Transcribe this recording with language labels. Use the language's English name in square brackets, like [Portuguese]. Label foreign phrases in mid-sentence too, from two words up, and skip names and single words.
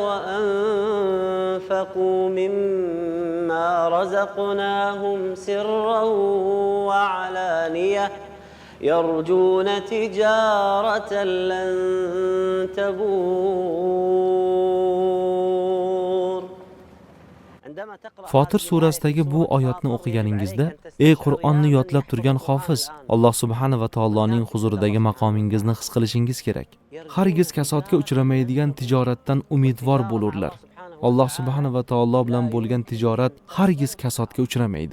[Arabic] وأنفقوا مما رزقناهم سرا وعلانية يرجون تجارة لن تبور. [Uzbek] Fotir surasidagi bu oyatni o'qiganingizda, ey Qur'onni yodlab turgan hofiz, Alloh [Arabic] سبحانه وتعالى [Uzbek] huzuridagi maqomingizni his qilishingiz kerak. Hargiz kasodga uchramaydigan tijoratdan umidvor bo'lurlar. Alloh subhanahu va taolo bilan bo'lgan tijorat hargiz kasodga uchramaydi.